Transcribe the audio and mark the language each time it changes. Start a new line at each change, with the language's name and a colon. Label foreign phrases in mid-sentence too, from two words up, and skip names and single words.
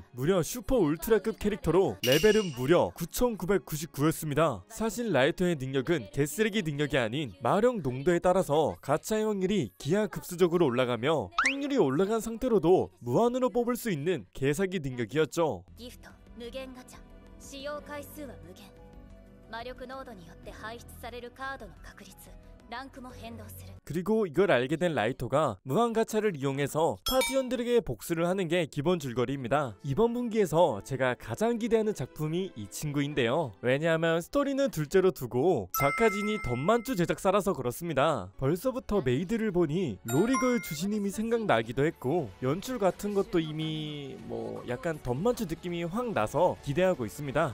Korean: 무려 슈퍼 울트라급 캐릭터로 레벨은 무려 9999였습니다. 사실 라이토의 능력은 개쓰레기 능력이 아닌 마력 농도에 따라서 가차의 확률이 기하급수적으로 올라가며 확률이 올라간 상태로도 무한으로 뽑을 수 있는 개사기 능력이었죠. 기프트, 무限가차.
Japanese: 使用回数は無限. 마력濃度によって排出されるカードの確率ランクも変動する
Korean: 그리고 이걸 알게 된 라이토가 무한가차를 이용해서 파티원들에게 복수를 하는 게 기본 줄거리입니다. 이번 분기에서 제가 가장 기대하는 작품이 이 친구인데요. 왜냐하면 스토리는 둘째로 두고 작가진이 덤만주 제작사라서 그렇습니다. 벌써부터 메이드를 보니 로리걸 주신님이 생각나기도 했고 연출 같은 것도 이미 뭐 약간 덤만주 느낌이 확 나서 기대하고 있습니다.